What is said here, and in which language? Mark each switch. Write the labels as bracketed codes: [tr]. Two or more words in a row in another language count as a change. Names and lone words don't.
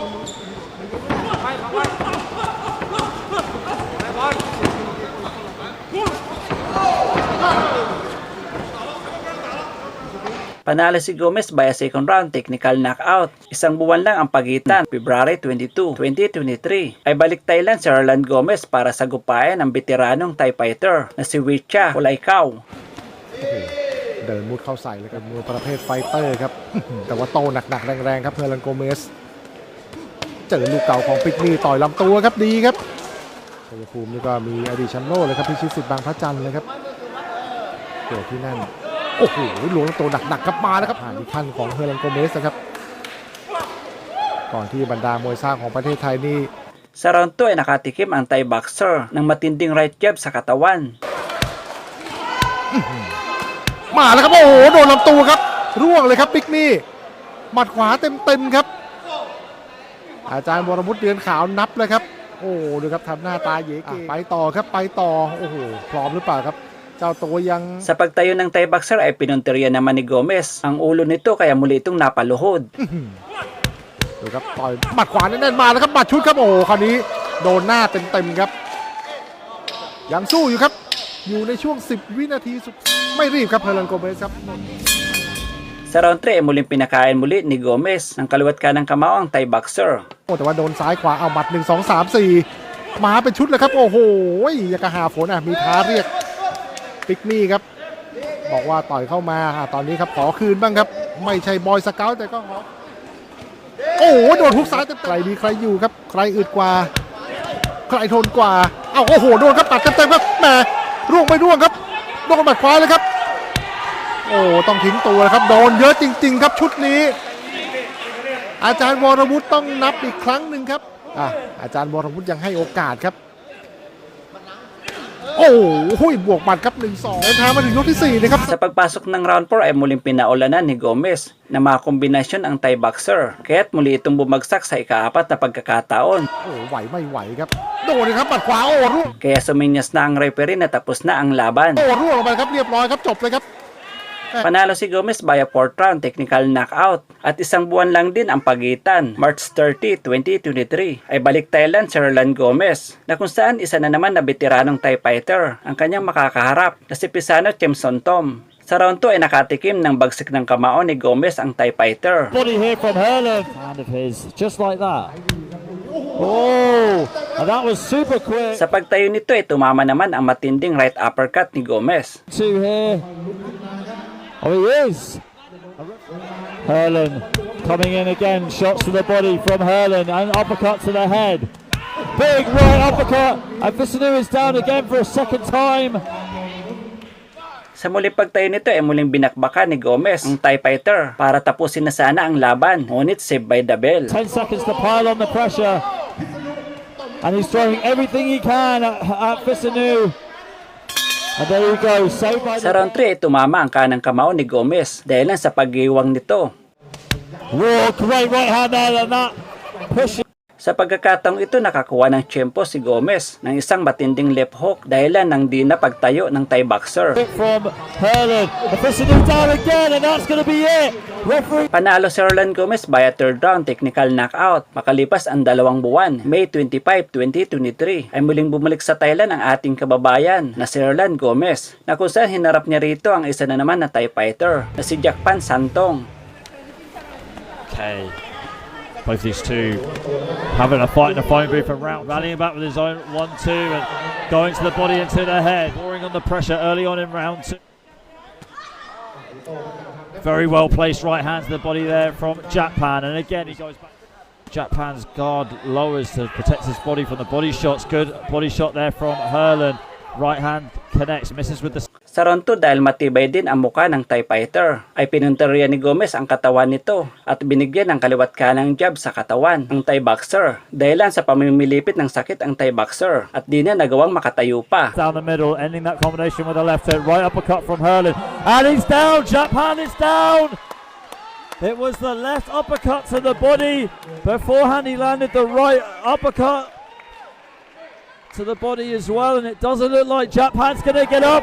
[tl] Panalo si Gomez via [en] second round technical knockout. [tl] Isang buwan lang ang pagitan. February 22, 2023 ay balik Thailand si Herlin Gomez para sagupayan ang veteranong [en] Thai fighter [tl] na si Wicha Pulaikau. [th] เดินมุดเข้าใส่เลยครับมวยประเภทไฟเตอร์ครับ แต่ว่าโตหนักๆแรงๆครับเฮอร์ลินโกเมสเจอลูกเก่าของปิกนี่ต่อยลำตัวครับดีครับชัยภูมินี่ก็มีอดีตแชมป์โลกเลยครับพิชิตสิทธิ์บางพระจันทร์เลยครับเกิดที่นั่นโอ้โหหลวงตัวหนักๆครับมาแล้วครับผ่านที่ขั้นของเฮอร์ลินโกเมสนะครับก่อนที่บรรดามวยสร้างของประเทศไทยนี่ [tl] Sa round 2 ay nakatikim ang [en] Thai boxer [tl] ng matinding [en] right jab [tl] sa katawan. [th] มาแล้วครับโอ้โหโดนลำตัวครับร่วงเลยครับปิกนี่หมัดขวาเต็มๆครับอาจารย์วรวุฒิเดือนขาวนับเลยครับโอ้ดูครับทำหน้าตาเย๋เก๋ไปต่อครับไปต่อโอ้โหพร้อมหรือเปล่าครับเจ้าตัวยัง [tl] Sa pagtayo ng [en] Thai boxer [tl] ay pinunteriya naman ni Gomez ang ulo nito kaya muli itong napaluhod. [th] ดูครับต่อยหมัดขวาแน่นๆมาแล้วครับหมัดชุดครับโอ้โหคราวนี้โดนหน้าเต็มๆครับยังสู้อยู่ครับอยู่ในช่วง10วินาทีสุดไม่รีบครับเฮอร์ลินโกเมสครับ [tl] Sa round 3 ay muling pinakain muli ni Gomez ng kaliwat kanang kamao ang [en] Thai boxer. [th] โอ้แต่ว่าโดนซ้ายขวาเอาหมัด1 2 3 4มาเป็นชุดเลยครับโอ้โหอยากระหาฝนมีท้าเรียกปิกนี่ครับบอกว่าต่อยเข้ามาต อนนี้ครับขอคืนบ้างครับไม่ใช่บอยสเกาต์แต่ก็ขอโอ้โหโดนฮุกซ้ายใครดีใครอยู่ครับใครอึดกว่าใครทนกว่าเอ้าโอ้โหโดนครับปัดเต็มๆครับแหมร่วงไปร่วงครับโดนหมัดขวาเลยครับโอ้ต้องทิ้งตัวครับโดนเยอะจริงๆครับชุดนี้อาจารย์วรวุฒิต้องนับอีกครั้งหนึ่งครับอาจารย์วรวุฒิยังให้โอกาสครับโอ้โหบวกหมัดครับ 1-2 เดินทางมาถึงยกที่4นะครับ [tl] Sa pagpasok ng round 4 ay muling pinaulanan ni Gomez na makakombinasyon ang [en] Thai boxer [tl] kaya't muli itong bumagsak sa ika-4 na pagkakataon. [th] โอ้ไหวไม่ไหวครับโดนเลยครับหมัดขวาโอ้ร่วง [tl] Kaya suminyas na ang referee na tapos na ang laban. [th] โอ้ร่วงลงไปครับเรียบร้อยครับจบเลยครับ [tl] Panalo si Gomez via [en] 4th round technical knockout [tl] at isang buwan lang din ang pagitan. March 30, 2023 ay balik Thailand si Herlin Gomez na kung saan isa na naman na veteranong [en] Thai fighter [tl] ang kanyang makakaharap na si Pisano Chemsontom. Sa round 2 ay nakatikim ng bagsik ng kamao ni Gomez ang [en] Thai fighter. Body here from Herlin. Hand of his, just like that. Oh, and that was super quick. [tl] Sa pagtayo nito ay tumama naman ang matinding [en] right uppercut [tl] ni Gomez. [en] Two here. Oh, he is. Herlin coming in again. Shots to the body from Herlin and uppercut to the head. Big right uppercut. And Visanu is down again for a second time. [tl] Sa muling pagtayo nito ay muling binakbakan ni Gomez ang [en] Thai fighter [tl] para tapusin na sana ang laban. [en] Ngunit saved by the bell. 10 seconds to pile on the pressure. And he's throwing everything he can at Visanu. And there you go, saved by the... [tl] Sa round 3 ay tumama ang kanang kamao ni Gomez dahil lang sa pag-iwang nito. [en] Whoa, great right hand there and that push. [tl] Sa pagkakataong ito, nakakuha ng tiyempo si Gomez ng isang matinding [en] left hook [tl] dahilan ng di na pagtayo ng [en] Thai boxer. From Herlin, officially down again, and that's going to be it. Referee. [tl] Panalo si Herlin Gomez [en] by a third round technical knockout. [tl] Makalipas ang 2 buwan, May 25, 2023, ay muling bumalik sa Thailand ang ating kababayan na si Herlin Gomez, na kung saan hinarap niya rito ang isa na naman na [en] Thai fighter [tl] na si Jackpan Santong. [en] Okay. Both these two having a fight in the phone booth around, rallying back with his own 1-2 and going to the body and to the head, drawing on the pressure early on in round 2. Very well placed right hand to the body there from Jackpan, and again he goes back. Jackpan's guard lowers to protect his body from the body shots. Good body shot there from Herlin. Right hand connects, misses with the... [tl] Sa round 2, dahil matibay din ang muka ng [en] Thai fighter, [tl] ay pinunteriya ni Gomez ang katawan nito at binigyan ng kaliwat kanang jab sa katawan ng [en] Thai boxer. [tl] Dahilan sa pamimilipit ng sakit ang [en] Thai boxer [tl] at di na nagawang makatayo pa. [en] Down the middle, ending that combination with a left hook. Right uppercut from Herlin. And he's down! Jackpan is down! It was the left uppercut to the body. Beforehand he landed the right uppercut to the body as well, and it doesn't look like Jackpan's gonna get up.